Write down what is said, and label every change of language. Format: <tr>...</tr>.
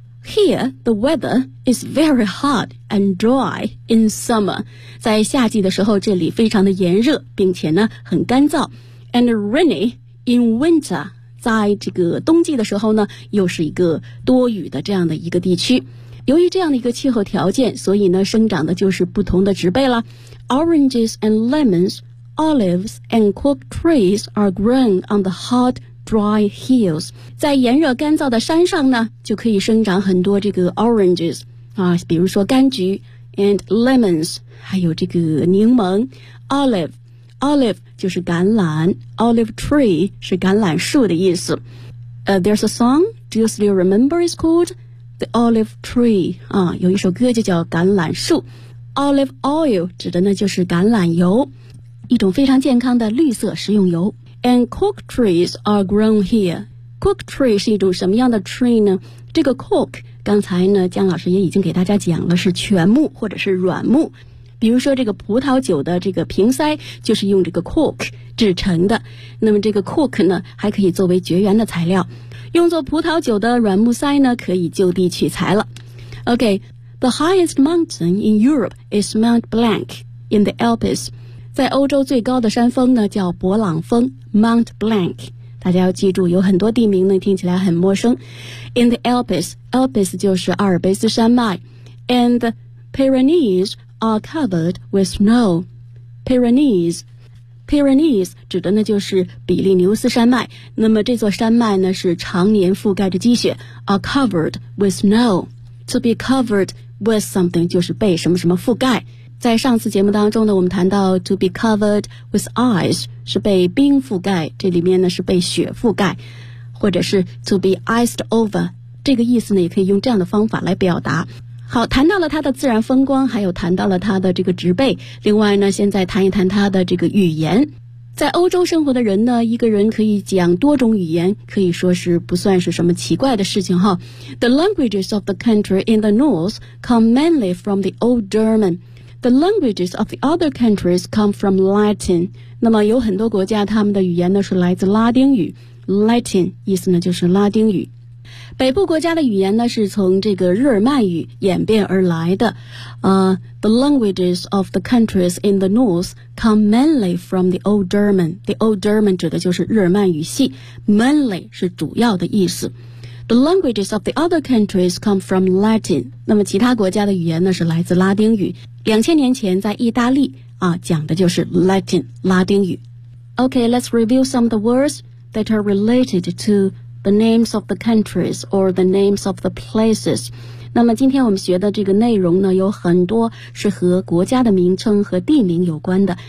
<en>Here, the weather is very hot. And dry in summer，</en> <zh>在夏季的时候，这里非常的炎热，并且呢很干燥。</zh> <en>And rainy in winter，</en> <zh>在这个冬季的时候呢，又是一个多雨的这样的一个地区。由于这样的一个气候条件，所以呢生长的就是不同的植被了。</zh> <en>Oranges and lemons, olives and cork trees are grown on the hot dry hills。</en> <zh>在炎热干燥的山上呢，就可以生长很多这个 oranges。啊，比如说柑橘 and lemons， 还有这个柠檬 olive， olive 就是橄榄， olive tree 是橄榄树的意思。</zh> <en>There's a song, do you still remember? It's called the olive tree。</en> <zh>啊，有一首歌就叫橄榄树。 Olive oil 指的呢就是橄榄油，一种非常健康的绿色食用油。</zh> <en>And cork trees are grown here. Cork tree</en> <zh>是一种什么样的 tree 呢？这个</zh> <en>cork。</en> <zh>刚才呢江老师也已经给大家讲了是全木或者是软木，比如说这个葡萄酒的这个瓶塞就是用这个 cork 制成的，那么这个 cork 呢还可以作为绝缘的材料，用作葡萄酒的软木塞呢可以就地取材了。</zh> <en>OK， The highest mountain in Europe is Mount Blanc in the Alps。</en> <zh>在欧洲最高的山峰呢叫勃朗峰 Mount Blanc，大家要记住，有很多地名呢听起来很陌生。</zh> <en>In the Alps， Alps</en> <zh>就是阿尔卑斯山脉。</zh> <en>And the Pyrenees are covered with snow。</en> <zh>Pyrenees Pyrenees 指的呢就是比利牛斯山脉，那么这座山脉呢是常年覆盖着积雪。</zh> <en>Are covered with snow。 To be covered with something</en> <zh>就是被什么什么覆盖。在上次节目当中呢我们谈到</zh> <en>to be covered with ice</en> <zh>是被冰覆盖，这里面呢是被雪覆盖，或者是</zh> <en>to be iced over，</en> <zh>这个意思呢也可以用这样的方法来表达。好，谈到了它的自然风光，还有谈到了它的这个植被，另外呢现在谈一谈它的这个语言。在欧洲生活的人呢，一个人可以讲多种语言可以说是不算是什么奇怪的事情哈。</zh> <en>The languages of the country in the north come mainly from the old GermanThe languages of the other countries come from Latin.</en> <zh>那么有很多国家他们的语言呢是来自拉丁语。Latin 意思呢就是拉丁语。北部国家的语言呢是从这个日耳曼语演变而来的。</zh> <en>The languages of the countries in the north come mainly from the old German. The old German</en> <zh>指的就是日耳曼语系。Mainly 是主要的意思。</zh> <en>The languages of the other countries come from Latin.</en> <zh>那么其他国家的语言呢是来自拉丁语。 2000年前在意大利啊，讲的就是 Latin 拉丁语。</zh> <en>OK, let's review some of the words that are related to the names of the countries or the names of the places.</en> <zh>那么今天我们学的这个内容呢，有很多是和国家的名称和地名有关的。</zh>